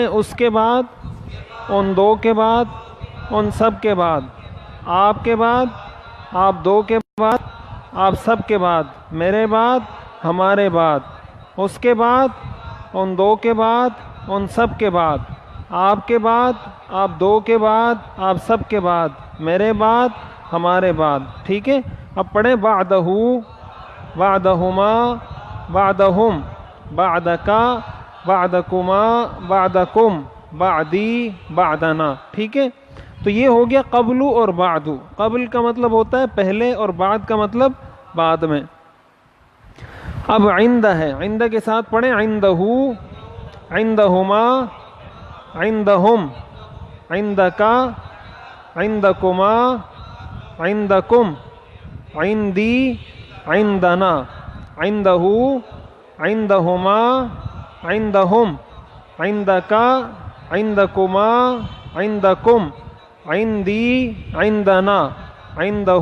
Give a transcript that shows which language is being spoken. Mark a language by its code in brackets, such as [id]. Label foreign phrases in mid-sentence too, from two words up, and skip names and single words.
[ur] اس کے بعد، ان دو کے بعد، ان سب کے بعد، آپ کے بعد، آپ دو کے بعد، آپ سب کے بعد، میرے بعد، ہمارے بعد. اس کے بعد، ان دو کے بعد، ان سب کے بعد، آپ کے بعد، آپ دو کے بعد، آپ سب کے بعد، میرے بعد، ہمارے بعد. ٹھیک ہے. اب پڑھیں. [ar] بعدہ بعدہما بعدہم بعدکا بعدکما بعدکم بعدی بعدنا. [ur] ٹھیک ہے. تو یہ ہو گیا قبل اور بعد. قبل کا مطلب ہوتا ہے پہلے اور بعد کا مطلب بعد میں. اب عند ہے. عند کے ساتھ پڑھیں. [ar] عندہ عندہما عندہم عندکا عندکما عندکم عندی عندنا عندہ عندہما عندہم عندکا عندکما عندکم عندی عندنا عندہ